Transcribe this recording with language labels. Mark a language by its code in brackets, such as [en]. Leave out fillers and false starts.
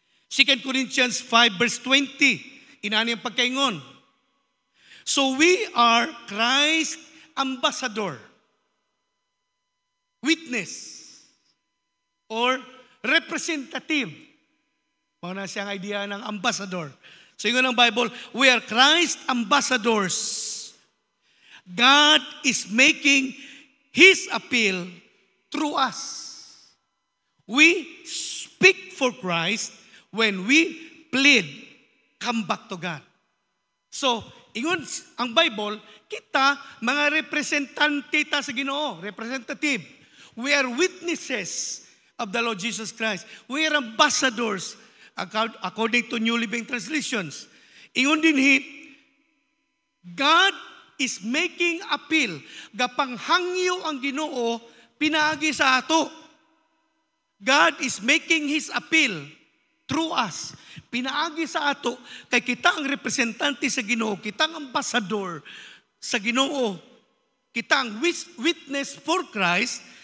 [ceb] 2 Corinthians 5 verse 20, inani ang pagkaingon. [en] So we are Christ's ambassador, witness, or representative. [ceb] Mga na siyang idea ng ambassador. [en] So [ceb] yun ang Bible, [en] we are Christ ambassadors. God is making His appeal through us. We speak for Christ when we plead, come back to God. [ceb] So, ingon ang Bible, kita mga representante ta sa Ginoo, representative. [en] We are witnesses of the Lord Jesus Christ. We are ambassadors according to New Living Translations. [ceb] Ingon din [en] God is making appeal. [ceb] Gapanghangyo ang Ginoo pinaagi sa ato. [en] God is making His appeal through us. [ceb] Pinaagi sa ato kay kita ang representante sa Ginoo, kita ang ambassador sa Ginoo, kita ang [en] witness for Christ.